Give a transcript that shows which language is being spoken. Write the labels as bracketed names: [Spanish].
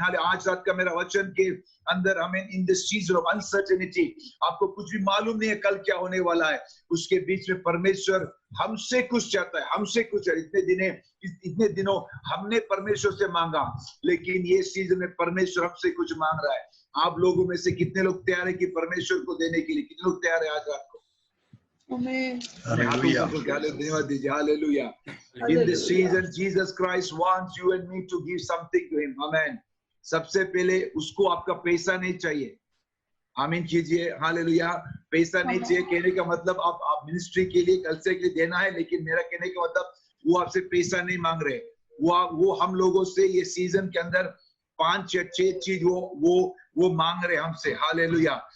[Hindi] हाले आज रात का मेरा वचन के अंदर, आमीन, [English] in this season of uncertainty, [Hindi] आपको कुछ भी मालूम नहीं है कल क्या होने वाला है, उसके बीच में परमेश्वर हमसे कुछ चाहता है, हमसे कुछ। इतने दिनों हमने परमेश्वर से मांगा, लेकिन ये सीजन में परमेश्वर हमसे कुछ मांग रहा है। आप लोगों में से कितने लोग तैयार है कि परमेश्वर को देने के लिए? कितने लोग तैयार है आज रात को? धन्यवाद दीजिए। Hallelujah. [English] In this season, Jesus Christ wants you and me to give something to Him. Amen. [Hindi] सबसे पहले उसको आपका पैसा नहीं चाहिए। आमीन कीजिए। हालेलुया। पैसा नहीं चाहिए कहने का मतलब आप मिनिस्ट्री के लिए, कलीसिया के लिए देना है, लेकिन मेरा कहने का मतलब वो आपसे पैसा नहीं मांग रहे। वो हम लोगों से ये सीजन के अंदर 5 या 6 चीज वो मांग रहे हमसे। हालेलुया।